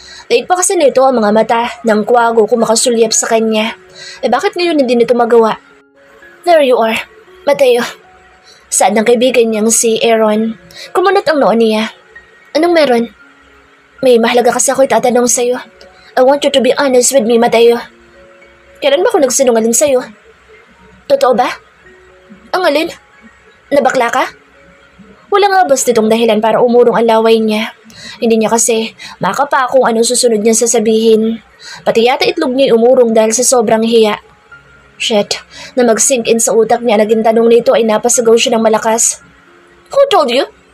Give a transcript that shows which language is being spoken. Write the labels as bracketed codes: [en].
[tl] Daig pa kasi nito ang mga mata ng kwago kung makasulyap sa kanya. Bakit ngayon hindi nito magawa? [en] There you are, Mateo. [tl] Saan ang kaibigan niyang si Aaron? Kumunot ang noon niya. Anong meron? May mahalaga kasi ako itatanong sa'yo. [en] I want you to be honest with me, Mateo. [tl] Kailan ba ako nagsinungaling sa'yo? Totoo ba? Ang alin? Nabakla ka? Wala nga basta itong dahilan para umurong ang laway niya. Hindi niya kasi makapa kung anong susunod niyang sasabihin. Pati yata itlog niya umurong dahil sa sobrang hiya. Shit, na mag-sink in sa utak niya naging tanong nito ay napasigaw siya ng malakas. [en] Who told you?